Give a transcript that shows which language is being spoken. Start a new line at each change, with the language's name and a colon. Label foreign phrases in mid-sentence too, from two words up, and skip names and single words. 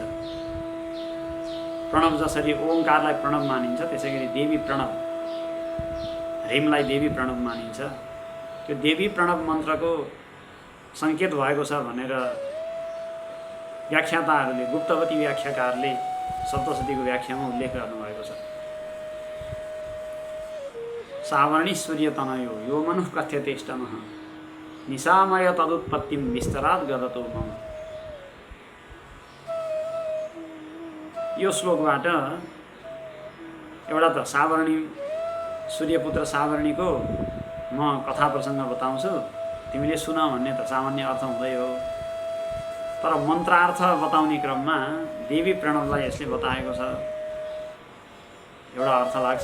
Nepali: प्रणव जसरी ओंकारलाई प्रणव मानिन्छ, त्यसै गरी देवी प्रणव, ह्रीमलाई देवी प्रणव मानिन्छ। त्यो देवी प्रणव मन्त्रको सङ्केत भएको छ भनेर व्याख्याताहरूले, गुप्तवती व्याख्याकारले सप्तशतीको व्याख्यामा उल्लेख गर्नुभएको छ।
Sanskrit: सावर्णी सूर्य तनयो यो मनुः कथ्यतेष्टमः निशामय तदुत्पत्तिं विस्तरात् गदतो मम।
Nepali: यो श्लोकबाट एउटा त सावर्णी, सूर्यपुत्र सावर्णीको म कथा प्रसङ्ग बताउँछु, तिमीले सुन भन्ने त सामान्य अर्थ हुँदै हो। तर मन्त्रार्थ बताउने क्रममा देवी प्रणवलाई यसले बताएको छ, एउटा अर्थ लाग्छ।